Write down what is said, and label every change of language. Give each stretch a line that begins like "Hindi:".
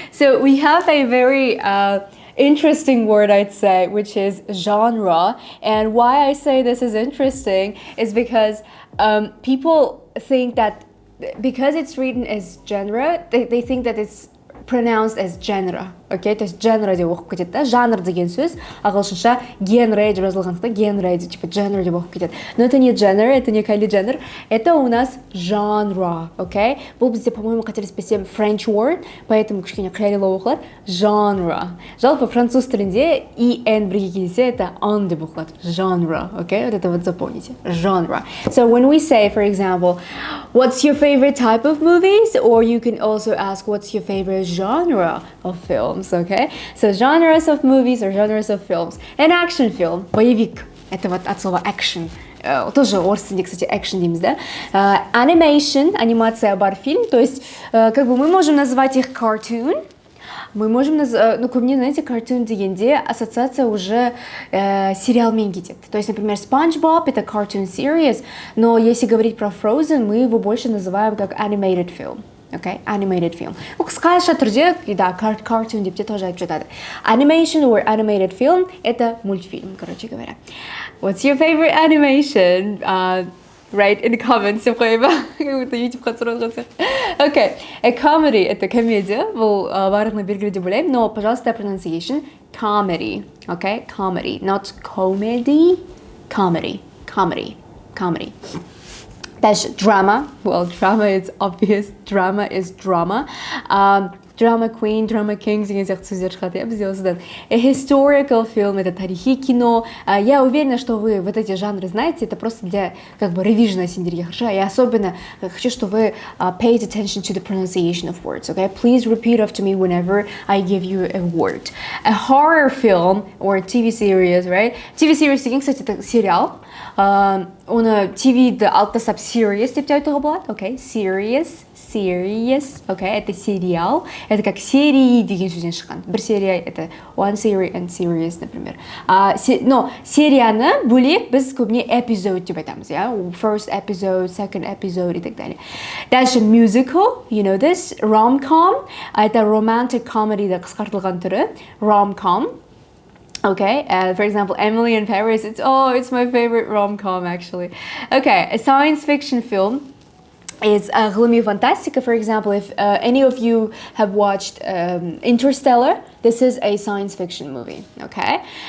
English: So we have a very interesting word, I'd say, which is genre. And why I say this is interesting is because people think that because it's written as genre, they think that it's pronounced as genre, okay?
Russian: То есть
Kazakh: genre деп оқып кетеді, да? Жанр деген сөз ағылшынша genre деп жазылғандықтан genre деп типа genre деп оқып кетеді.
Russian: Но это не genre, это не Kylie Jenner, это у нас genre, okay?
Kazakh: Бұл бізде,
Russian: по-моему,
Kazakh: қателеспесем
English: French word,
Russian: поэтому
Kazakh: кішкене қиялилау оқылады. Genre. Жалпы француз тілінде en бірге келсе, это en деп оқылады.
Russian: Genre, okay? Вот это вот запомните. Genre.
English: So when we say, for example, what's your favorite type of movies? Or you can also ask, what's your favorite genre of films, okay? So genres of movies or genres of films.
Russian: An action film, боевик, это вот от слова action.
Kazakh: Тоже орыс тілінде,
Russian: кстати, action
Kazakh: дейміз, да?
Russian: Animation, анимация бар фильм, то есть как бы мы можем назвать их cartoon, мы можем назвать, ну, ко мне, знаете, cartoon
Kazakh: дегенде ассоциация уже сериалмен кетет.
Russian: То есть, например, SpongeBob — это
English: cartoon series,
Russian: но если говорить про Frozen, мы его больше называем как
English: animated film. Okay, animated film.
Kazakh: Қысқаша түрде, да, cartoon деп те тоже айтып жатады.
English: Animation or animated film
Russian: – это мультфильм, короче говоря.
English: What's your favorite animation? Write in the comments
Kazakh: деп қоя ба? YouTube-қа сұрап жатсақ.
English: Okay, a comedy –
Russian: это комедия.
Kazakh: Бұл барлығына белгілі деп ойлаймын,
Russian: но, пожалуйста,
Kazakh: pronunciation – comedy.
English: Okay, comedy, not comedy. Comedy, comedy, comedy.
Russian: Дальше, drama.
English: Well, drama is obvious. Drama is drama.
Kazakh: Drama queen, drama king деген сияқты сөздер шығады, бізде осыдан.
English: A historical film –
Kazakh: это тарихи кино.
Russian: Я уверена, что вы вот эти жанры знаете. Это просто для как бы ревижена
Kazakh: сендерге,
Russian: хорошо? И особенно хочу, чтобы вы
English: paid attention to the pronunciation of words, okay? Please repeat after me whenever I give you a word. A horror film or TV series, right?
Kazakh: TV series деген, кстати,
Russian: это сериал.
Kazakh: Оны TV-ді алып тастап serious деп те айтуға болады, okay?
Russian: Serious, okay? Это сериал.
Kazakh: Это как серии деген сөзден шыққан. Бір серия – это
English: one series and series,
Kazakh: например. Но серияны бөлек біз көбіне episode деп айтамыз, yeah?
English: First episode, second episode
Russian: и так далее. Дальше
English: musical, you know this, rom-com.
Kazakh: Это romantic comedy-ді қысқартылған түрі, rom-com.
English: Okay, for example, Emily in Paris, it's my favorite rom-com actually. Okay, a science fiction film is غلومي فانتاستيكا. For example, if any of you have watched Interstellar, this is a science fiction movie, okay?